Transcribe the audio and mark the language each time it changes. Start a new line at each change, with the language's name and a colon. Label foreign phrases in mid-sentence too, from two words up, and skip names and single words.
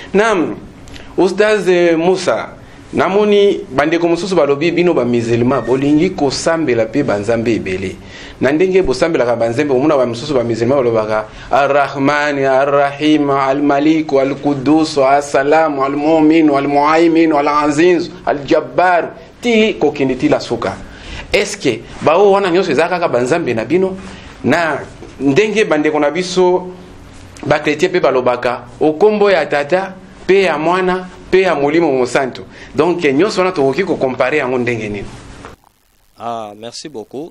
Lingala: Nam Ustaz Musa namoni bandeko mosusu balobi bino ba musulman bolingi kosambela pe banzambe ebele na ndenge bosambela ka banzambe omuna ba mosusu ba musulman balobaka Ar-Rahman Ar-Rahim Al-Malik Al-Quddus As-Salam Al-Mu'min Al-Muhaymin Al-Aziz Al-Jabbar ti kokinditi la suka.
French: Est-ce que
Lingala: bao wana nyonso ezaka ka banzambe na bino na ndenge bandeko na biso ba chrétien pe balobaka okombo ya tata pe ya mwana pe ya molimo mosanto. Donc nyonso wana tokoki ko comparer yango ndenge nini.
French: Merci beaucoup.